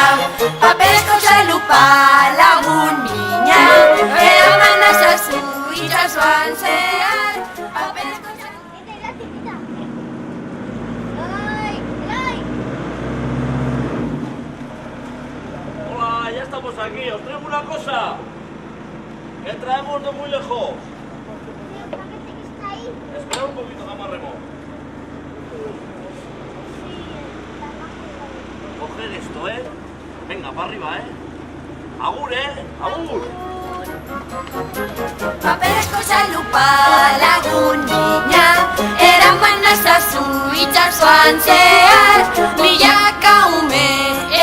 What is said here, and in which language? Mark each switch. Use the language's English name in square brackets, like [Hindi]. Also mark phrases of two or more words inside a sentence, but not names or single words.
[Basque] Paperezko txalupa lagun mina, eraman nazazu itxasoan zehar. Paperezko txalupa... [Spanish] Hola, ya estamos aquí. Os traigo una cosa. Que traemos de muy lejos. Espera un poquito, que amarremos. Coger esto, Venga, para arriba, [Basque] Agur, agur. Paperezko txalupa lagun mina, eraman nazazu itxasoan zehar. Milaka ume